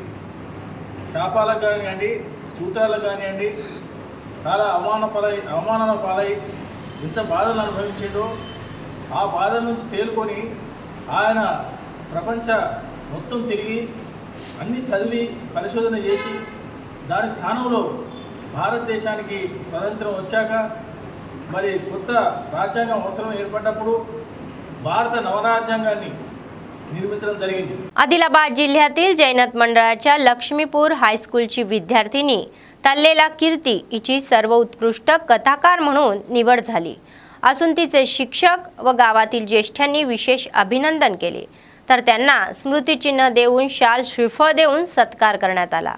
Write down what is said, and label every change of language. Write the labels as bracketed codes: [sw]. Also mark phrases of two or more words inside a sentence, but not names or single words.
[te] శాపాలకు కానివ్వండి, సూత్రాలకు కానివ్వండి, చాలా అవమానాల పాలై ఎంత బాధలు అనుభవించిందో ఆ బాధ నుంచి తేలుకొని ఆయన ప్రపంచ మొత్తం తిరిగి అన్ని చదివి పరిశోధన చేసి దాని స్థానంలో భారతదేశానికి స్వతంత్రం వచ్చాక మరి కొత్త రాజ్యాంగం అవసరం ఏర్పడ్డప్పుడు భారత నవరాజ్యాంగాన్ని निर्मिती జరిగింది. [mr] आदिलाबाद जिल्ह्यातील जैनत मंडळाच्या लक्ष्मीपूर हायस्कूलची विद्यार्थिनी तल्लेला कीर्ती हिची सर्वोत्कृष्ट कथाकार म्हणून निवड झाली असून तिचे शिक्षक व गावातील ज्येष्ठांनी विशेष अभिनंदन केले, तर त्यांना स्मृतिचिन्ह देऊन शाल श्रीफळ देऊन सत्कार करण्यात आला.